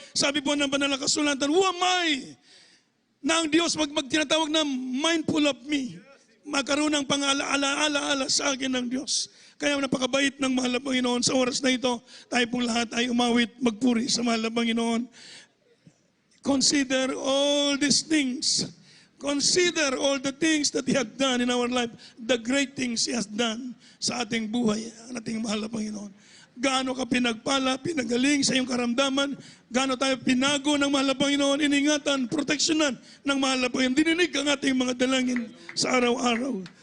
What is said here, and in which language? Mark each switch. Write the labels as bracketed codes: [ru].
[tl] Sabi po ng Banal na Kasulatan, [en] who am I? [tl] Na ang Diyos magtinatawag na [en] mindful of me. [tl] Magkaroon ng pang-alaala sa akin ng Diyos. Kaya napakabait ng mahal na Panginoon. Sa oras na ito, tayo pong lahat ay umawit, magpuri sa mahal na Panginoon. [en] Consider all these things. Consider all the things that He has done in our life. The great things He has done [tl] sa ating buhay, ang ating mahal na Panginoon. Gaano ka pinagpala, pinagaling sa iyong karamdaman, gaano tayo pinago ng mahal na Panginoon, iningatan, proteksyonan ng mahal na Panginoon. Dininig ang ating mga dalangin sa araw-araw.